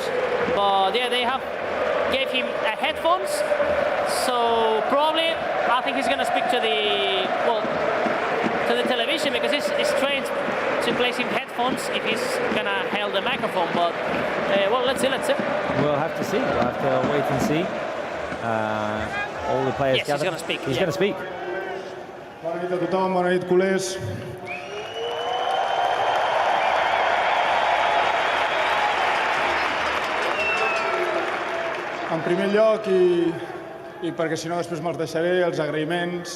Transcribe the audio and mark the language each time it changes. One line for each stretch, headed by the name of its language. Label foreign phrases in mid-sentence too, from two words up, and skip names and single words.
English: But yeah, they have gave him headphones, so probably I think he's gonna speak to the television, because he's trained to to place him headphones if he's gonna hold the microphone. But well, let's see. We'll have to see. We'll have to wait and see. All the players Yes, he's gonna speak. He's gonna speak.
Catalan: Bona nit a tothom, bona nit, culers. En primer lloc, i perquè si no després me'ls deixaré, els agraïments.